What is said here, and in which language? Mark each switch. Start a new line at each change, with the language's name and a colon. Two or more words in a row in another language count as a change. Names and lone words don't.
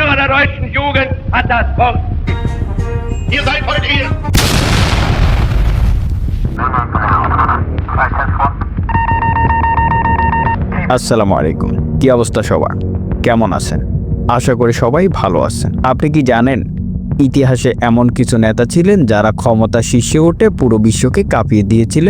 German: deutschen Jugend hat das Wort. Ihr seid heute hier.
Arabic: السلام عليكم.
Bangla: কি অবস্থা সবার, কেমন আছেন? আশা করি সবাই ভালো আছেন। আপনি কি জানেন ইতিহাসে এমন কিছু নেতা ছিলেন যারা ক্ষমতা শীর্ষে উঠে পুরো বিশ্বকে কাঁপিয়ে দিয়েছিলেন?